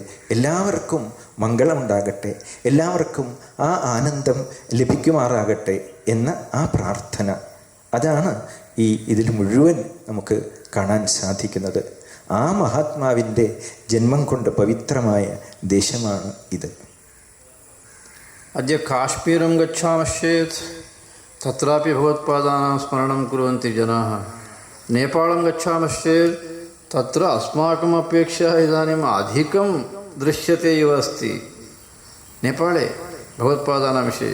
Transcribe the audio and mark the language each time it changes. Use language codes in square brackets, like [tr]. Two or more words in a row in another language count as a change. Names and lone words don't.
[ml] എല്ലാവർക്കും മംഗളമുണ്ടാകട്ടെ, എല്ലാവർക്കും ആ ആനന്ദം ലഭിക്കുമാറാകട്ടെ എന്ന ആ പ്രാർത്ഥന, അതാണ് ഇതിൽ മുഴുവൻ നമുക്ക് കാണാൻ സാധിക്കുന്നത്. ആ മഹാത്മാവിൻ്റെ ജന്മം കൊണ്ട് പവിത്രമായ ദേശമാണ് ഇത്. [sa] अद्य काश्मीरं गच्छामश्चेत् तत्रापि भगवत्पादानां स्मरणं कुर्वन्ति जनाः. नेपालं गच्छामश्चेत् तत्र अस्माकम् अपेक्षया इदानीम् अधिकं दृश्यते इव अस्ति नेपाले भगवत्पादानां विषये.